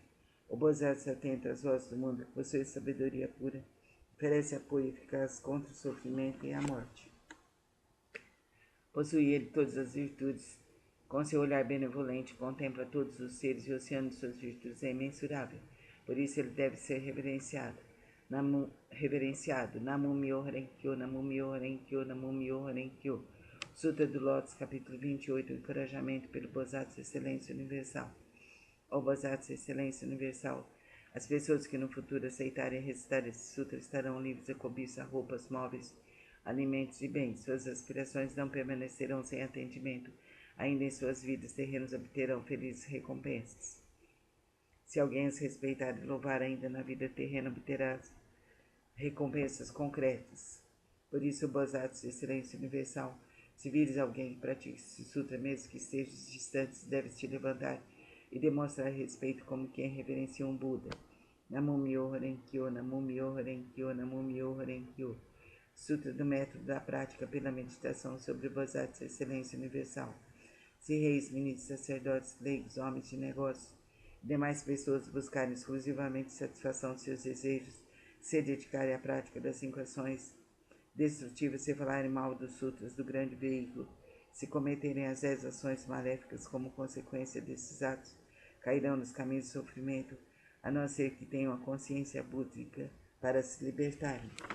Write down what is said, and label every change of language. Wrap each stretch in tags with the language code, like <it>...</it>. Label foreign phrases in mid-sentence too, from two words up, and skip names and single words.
<pt>O Bodhisattva atento às vozes do mundo, que possui sabedoria pura, oferece apoio eficaz contra o sofrimento e a morte. Possui ele todas as virtudes. Com seu olhar benevolente, contempla todos os seres e o oceano de suas virtudes é imensurável. Por isso ele deve ser reverenciado.</pt> <ja>南無妙法蓮華経、南無妙法蓮華経、南無妙法蓮華経.</ja> <pt>Sutra do Lótus, capítulo 28, o encorajamento pelo Bodhisattva Excelência Universal. Ó Bodhisattva Excelência Universal, as pessoas que no futuro aceitarem recitar esse sutra estarão livres de cobiça, roupas, móveis, alimentos e bens. Suas aspirações não permanecerão sem atendimento. Ainda em suas vidas terrenos obterão felizes recompensas. Se alguém as respeitar e louvar ainda na vida terrena, obterá recompensas concretas. Por isso, o Bodhisattva Excelência Universal, se vires alguém que pratique esse sutra, mesmo que estejas distantes, deves te levantar e demonstrar respeito como quem reverencia um Buda.</pt> <ja>南無妙法蓮華経、南無妙法蓮華経、南無妙法蓮華経.</ja> <pt>Sutra do método da prática pela meditação sobre o Bodhisattva Excelência Universal. Se reis, ministros, sacerdotes, leigos, homens de negócios e demais pessoas buscarem exclusivamente satisfação de seus desejos, se dedicarem à prática das 5 ações destrutivas, se falarem mal dos sutras do grande veículo, se cometerem as 10 ações maléficas como consequência desses atos, cairão nos caminhos do sofrimento, a não ser que tenham a consciência búdica para se libertarem.</pt>